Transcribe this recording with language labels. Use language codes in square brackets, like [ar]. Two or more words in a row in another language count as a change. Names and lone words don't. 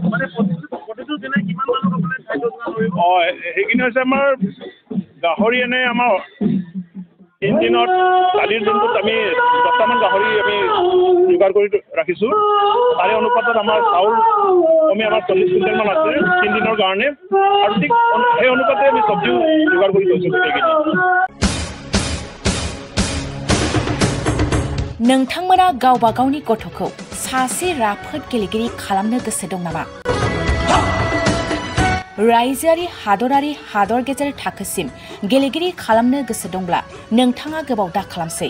[as] প্ৰতিটো দিনাই কিমান মানুহৰ কাৰণে খাদ্য যোগাৰ কৰিব? সেইখিনি হৈছে আমাৰ গাহৰি এনে আমাৰ 3 দিনত কালিৰ দিনটোত আমি 10টামান গাহৰি আমি যোগাৰ কৰি ৰাখিছোঁ। তাৰে অনুপাতত আমাৰ চাউল কমে আমাৰ 40 কুইণ্টেলমান আছে 3 দিনৰ কাৰণে আৰু ঠিক সেই অনুপাতে আমি চব্জিও যোগাৰ কৰি থৈছোঁ গোটেইখিনি। [brx] नोंथांमोना गावबा गावनि गथ'खौ सासे राफोद गेलेगिरि खालामनो गोसो दं नामा? रायजोआरि हादरारि हादर गेजेर थाखोसिम गेलेगिरि खालामनो गोसो दंब्ला नोंथाङा गोबाव दा खालामसै।